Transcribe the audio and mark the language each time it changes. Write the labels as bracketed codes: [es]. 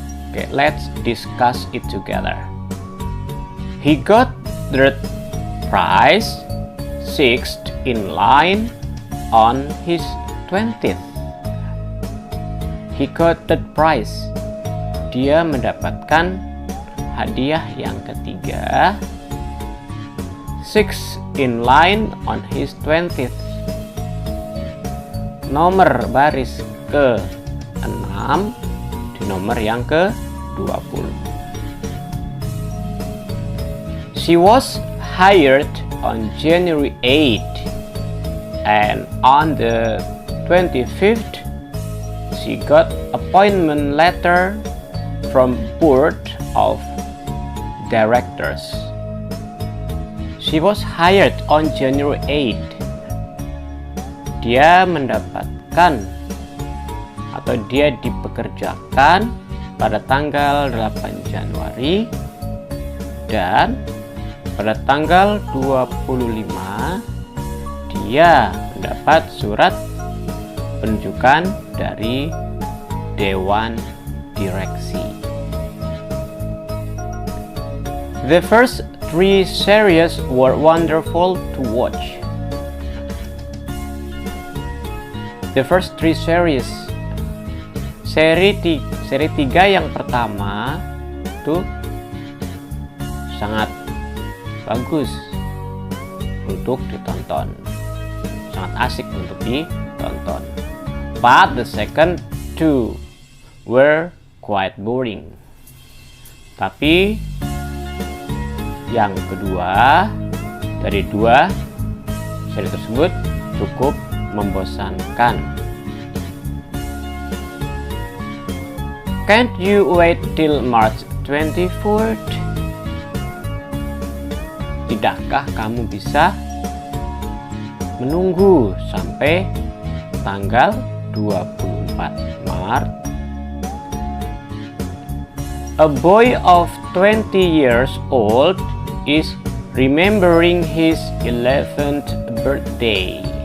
[en] Okay, let's discuss it together. He got third prize, sixth in line on his 20th. He got third prize. [id] Dia mendapatkan hadiah yang ketiga. [en] Sixth in line on his 20th. [id] Nomor baris ke-6 di nomor yang ke-20. [en] She was hired on January 8 and on the 25th she got appointment letter from board of directors. She was hired on January 8. [id] Dia mendapatkan atau dia dipekerjakan pada tanggal 8 Januari dan pada tanggal 25 dia mendapat surat penunjukan dari Dewan Direksi. [en] The first 3 series were wonderful to watch. The first 3 series, [id] seri 3 yang pertama itu sangat bagus untuk ditonton, sangat asik untuk ditonton. [en] But the second 2 were quite boring. [id] Tapi yang kedua dari 2 seri tersebut cukup membosankan. [en] Can't you wait till March 24th? [id] Tidakkah kamu bisa menunggu sampai tanggal 24 Maret? [en] A boy of 20 years old is remembering his 11th birthday.